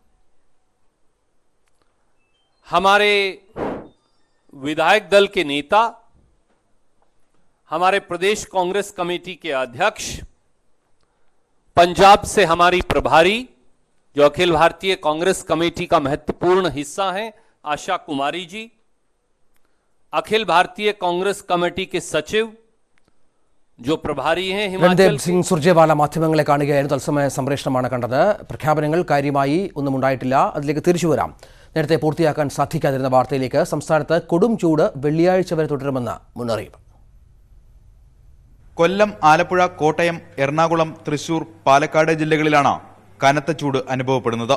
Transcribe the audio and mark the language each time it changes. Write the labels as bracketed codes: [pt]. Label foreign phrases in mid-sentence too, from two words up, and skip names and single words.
[hi] हमारे विधायक दल के नेता, हमारे प्रदेश कांग्रेस कमेटी के अध्यक्ष, पंजाब से हमारी प्रभारी जो अखिल भारतीय कांग्रेस कमेटी का महत्वपूर्ण हिस्सा है आशा कुमारी जी, अखिल भारतीय कांग्रेस कमेटी के सचिव जो प्रभारी हैं [ml] रणदीप सिंह सुरजेवाला മാധ്യമങ്ങളെ കാണുകയായിരുന്നു. തത്സമയ സംപ്രേഷണമാണ് കണ്ടത്. പ്രഖ്യാപനങ്ങൾ കാര്യമായി ഒന്നും ഉണ്ടായിട്ടില്ല. അതിലേക്ക് തിരിച്ചു വരാം. നേരത്തെ പൂർത്തിയാക്കാൻ സാധിക്കാതിരുന്ന വാർത്തയിലേക്ക്. സംസ്ഥാനത്ത് കൊടും ചൂട് വെള്ളിയാഴ്ച വരെ തുടരുമെന്ന് മുന്നറിയിപ്പ്. കൊല്ലം, ആലപ്പുഴ, കോട്ടയം, എറണാകുളം, തൃശൂർ, പാലക്കാട് ജില്ലകളിലാണ് കനത്ത ചൂട് അനുഭവപ്പെടുന്നത്.